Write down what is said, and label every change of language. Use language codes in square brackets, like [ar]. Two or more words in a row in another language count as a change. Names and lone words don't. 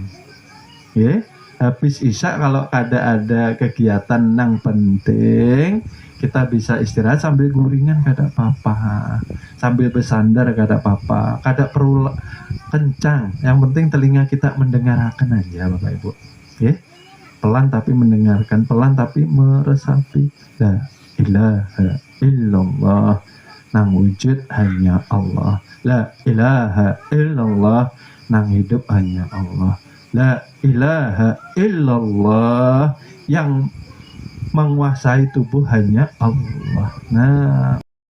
[bjn] Habis isya kalau ada kegiatan yang penting, kita bisa istirahat sambil guringan, kada apa-apa. Sambil bersandar, kada apa-apa. Kada perlu kencang. [id] Yang penting telinga kita mendengarkan aja Bapak Ibu. Pelan tapi mendengarkan, pelan tapi meresapi. [ar] La ilaha illallah, [bjn] nang wujud hanya Allah. [ar] La ilaha illallah, [bjn] nang hidup hanya Allah. [ar] La ilaha illallah, [id] yang menguasai tubuh hanya Allah. Nah